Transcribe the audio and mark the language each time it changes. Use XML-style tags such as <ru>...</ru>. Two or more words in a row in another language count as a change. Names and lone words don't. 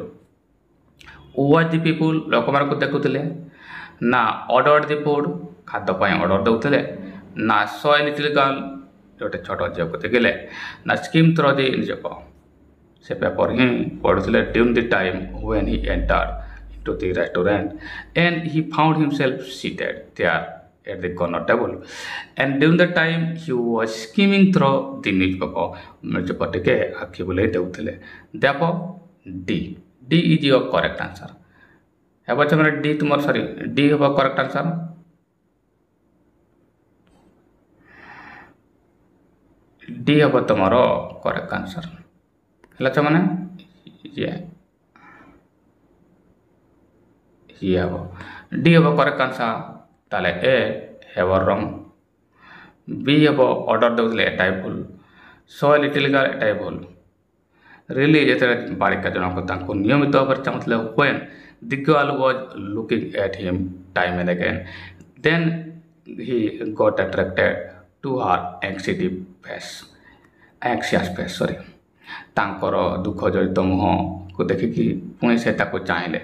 <en>watch the people</en> <or>ଲୋକମାନଙ୍କୁ ଦେଖୁଥିଲେ, ନା</or> <en>order the food</en> <or>ଖାଦ୍ୟ ପାଇଁ ଅର୍ଡର ଦେଉଥିଲେ, ନା</or> <en>saw a little girl</en> <or>ଗୋଟେ ଛୋଟ ଝିଅକୁ ଦେଖିଲେ, ନା</or> <en>skim through the newspaper</en> <or>ସେ ପେପର ହିଁ ପଢ଼ୁଥିଲେ।</or> <en>during the time when he entered to the restaurant and he found himself seated there at the corner table and during the time he was skimming through the newspaper</en> <or>ଟିକେ ଆଖି ବୁଲେଇ ଦେଉଥିଲେ।</or> <en>therefore D is your correct answer।</en> <or>ହେବ ମାନେ D ତୁମର D ହେବ</or> <en>correct answer।</en> <or>D ହେବ ତୁମର</or> <en>correct answer।</en> <or>ହେଲା ମାନେ ଇଏ ହେବ ଡି ହେବ</or> <en>correct answer.</en> <or>ତାହେଲେ ଏ ହେବ ରଙ୍ଗ। ବି ହେବ ଅର୍ଡ଼ର ଦେଉଥିଲେ, ଏଟା ଭୁଲ।</or> <en>saw little girl</en> <or>ଏଟା ଭୁଲ। ରିଲି ଯେତେବେଳେ ବାଳିକା ଜଣକ ତାଙ୍କୁ ନିୟମିତ ଭାବରେ ଚାହୁଁଥିଲେ,</or> <en>when the girl was looking at him time and again then he got attracted to her anxious face</en> <or>ତାଙ୍କର ଦୁଃଖ ଜଡ଼ିତ ମୁହଁକୁ ଦେଖିକି ପୁଣି ସେ ତାକୁ ଚାହିଁଲେ।</or>